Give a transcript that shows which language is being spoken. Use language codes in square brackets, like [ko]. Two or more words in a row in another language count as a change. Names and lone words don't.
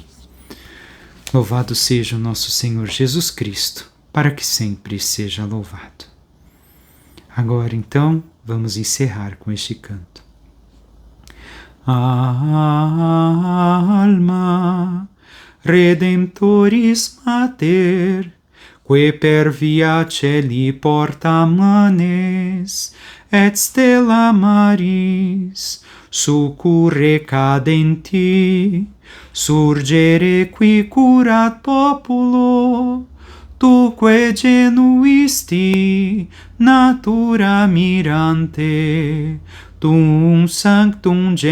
[pt] Louvado seja o nosso Senhor Jesus Cristo, para que sempre seja louvado. Agora, então, vamos encerrar com este canto. [la] Alma Redemptoris Mater, que per via celi porta manes, et stella maris, succurre cadenti, surgere qui curat populo, tuque genuisti, natura mirante, tum sanctum